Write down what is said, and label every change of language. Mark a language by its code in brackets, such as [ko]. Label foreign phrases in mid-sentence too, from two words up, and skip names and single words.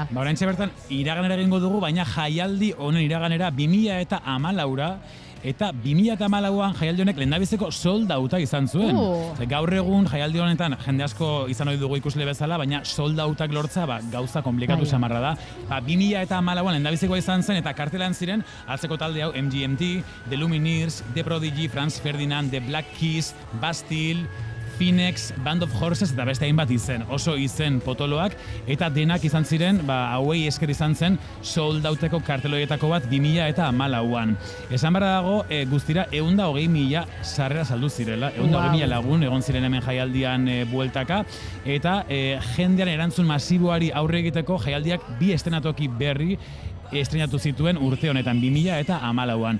[eu] Oraintxe bertan iraganera egingo dugu, baina jaialdi honen iraganera 2014 eta 2014an jaialdi honek lehendabiziko sold outa izan zuen. Gaur egun jaialdi honetan jende asko izan ohi dugu ikusle bezala, baina sold outak lortza gauza komplikatu samarra da. 2014an lehendabizikoa izan zen eta kartelan ziren atzeko talde hau MGMT, The Lumineers, The Prodigy, Franz Ferdinand, The Black Keys, Bastille, Phoenix, Band of Horses eta beste hainbat izen, oso izen potoloak, eta denak izan ziren, hauei esker izan zen, sold outeko karteloietako bat 2014an. Esan barra dago, guztira 120.000 sarrera saldu zirela, 120.000 lagun egon ziren hemen jaialdian bueltaka, eta jendean erantzun masiboari aurre egiteko jaialdiak 2 estenatoki berri estrenatu zituen urte honetan, 2014an.